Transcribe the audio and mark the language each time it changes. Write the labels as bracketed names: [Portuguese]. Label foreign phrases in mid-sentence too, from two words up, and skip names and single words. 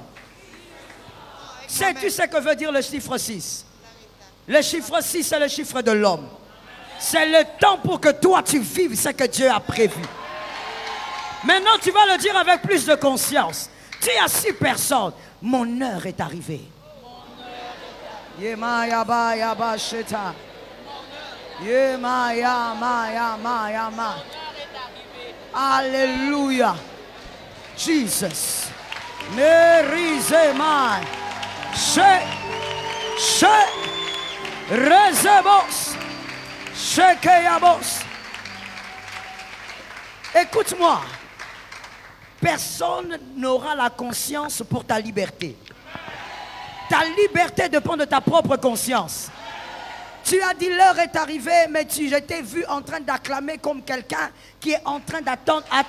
[French] Sais-tu ce que veut dire le chiffre 6? Le chiffre 6, c'est le chiffre de l'homme. C'est le temps pour que toi tu vives ce que Dieu a prévu. Maintenant, tu vas le dire avec plus de conscience. Tu as 6 personnes. Mon heure est arrivée. Yema yaba yaba sheta. Yema yama yama yama. Alléluia. Jesus. Merizema. Rezebos. Shekeyabos. Écoute-moi. Personne n'aura la conscience pour ta liberté. Ta liberté dépend de ta propre conscience. Tu as dit l'heure est arrivée, mais je t'ai vu en train d'acclamer comme quelqu'un qui est en train d'attendre.